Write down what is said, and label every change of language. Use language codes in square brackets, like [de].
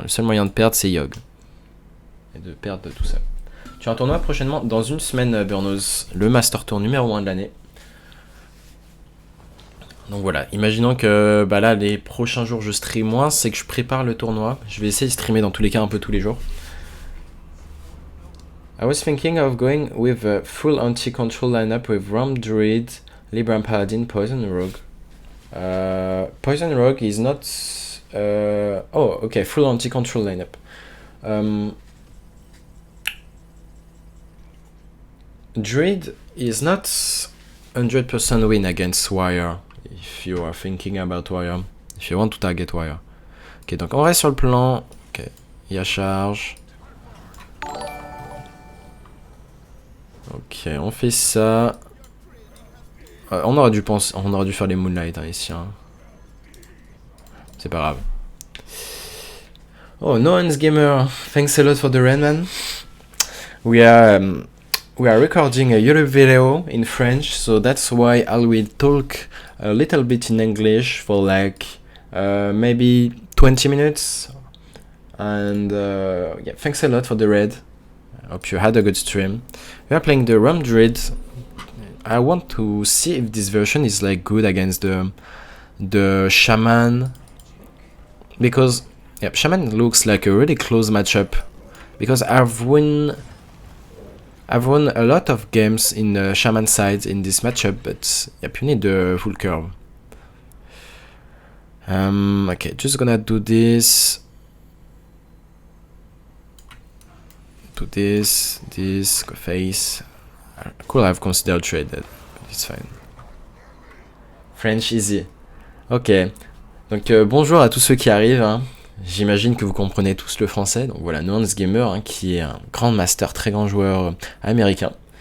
[fr] Le seul moyen de perdre, c'est Yogg. Et de perdre tout ça. Tu as un tournoi prochainement dans une semaine, Burnos, le Master Tour numéro 1 de l'année. Donc voilà, imaginons que bah là, les prochains jours, je stream moins, c'est que je prépare le tournoi. Je vais essayer de streamer dans tous les cas un peu tous les jours. [en] I was thinking of going with a full anti-control lineup with Ram Druid, Libram Paladin, Poison Rogue. Poison Rogue is not... oh, okay, full anti-control lineup. Druid is not 100% win against Warrior, if you are thinking about Warrior, if you want to target Warrior. [fr] Ok, donc on reste sur le plan. Ok, il y a charge. Ok, on fait ça. On aurait dû faire les Moonlight hein, ici. Hein. C'est pas grave. [en] Oh, No Hands Gamer, thanks a lot for the raid, man. We are recording a YouTube video in French, so that's why I will talk a little bit in English for like maybe 20 minutes. And yeah, thanks a lot for the raid. I hope you had a good stream. We are playing the Ram Druid. I want to see if this version is like good against the Shaman. Because yeah, Shaman looks like a really close matchup. Because I've won a lot of games in the Shaman side in this matchup, but yep, you need the full curve. Okay, just gonna do this. Do this, go face. Cool, I've considered trade that, but it's fine. French easy. [fr] Ok, donc bonjour à tous ceux qui arrivent. Hein. J'imagine que vous comprenez tous le français. Donc voilà, Nuance Gamer, hein, qui est un grand master, très grand joueur américain.